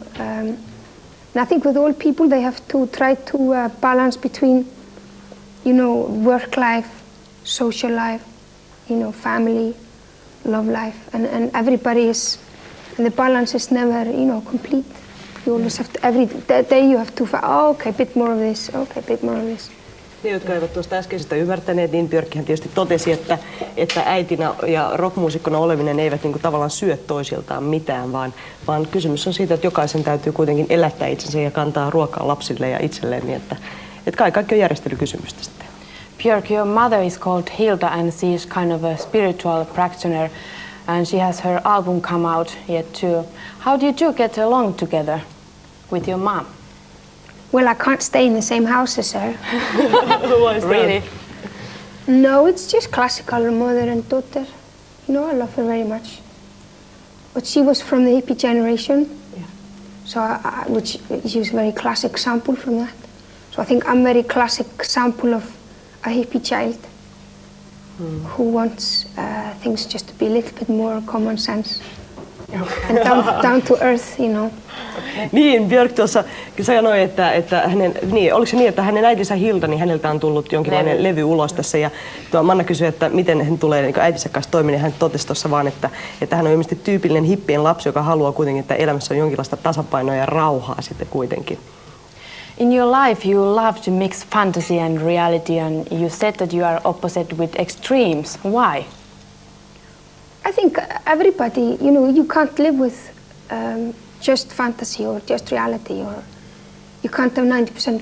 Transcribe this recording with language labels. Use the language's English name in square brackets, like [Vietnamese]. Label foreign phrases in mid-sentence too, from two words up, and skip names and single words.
[English] And I think with all people, they have to try to balance between, you know, work life, social life, you know, family, love life, and everybody is, and the balance is never, you know, complete. You always have to, every day you have to, okay, a bit more of this, okay, a bit more of this. [Finnish] Ne, jotka eivät tuosta äskeisestä ymmärtäneet, niin Björkkihän tietysti totesi, että äitinä ja rockmuusikkona oleminen eivät niin kuin tavallaan syö toisiltaan mitään, vaan kysymys on siitä, että jokaisen täytyy kuitenkin elättää itsensä ja kantaa ruokaa lapsille ja itselleen, niin että kaikki on järjestelykysymystä sitten. [English] Björk, your mother is called Hilda and she is kind of a spiritual practitioner and she has her album come out yet too. How do you two get along together with your mom? Well, I can't stay in the same house as her. Why is that? Really? No, it's just classical mother and daughter. You know, I love her very much. But she was from the hippie generation, yeah. So which is a very classic example from that. So I think I'm a very classic example of a hippie child who wants things just to be a little bit more common sense and down to earth, you know. [Finnish] Niin, Björk tuossa sanoi, että hänen, niin, oliko se niin, että hänen äitinsä Hilda, niin häneltä on tullut jonkinlainen levy ulos tässä. Ja Manna kysyi, että miten hän tulee niin äitinsä kanssa toimimaan. Hän totesi tuossa vaan, että hän on ilmeisesti tyypillinen hippien lapsi, joka haluaa kuitenkin, että elämässä on jonkinlaista tasapainoa ja rauhaa sitten kuitenkin. [English] In your life, you love to mix fantasy and reality, and you said that you are opposite with extremes. Why? I think everybody, you know, you can't live with just fantasy or just reality, or you can't have 90%.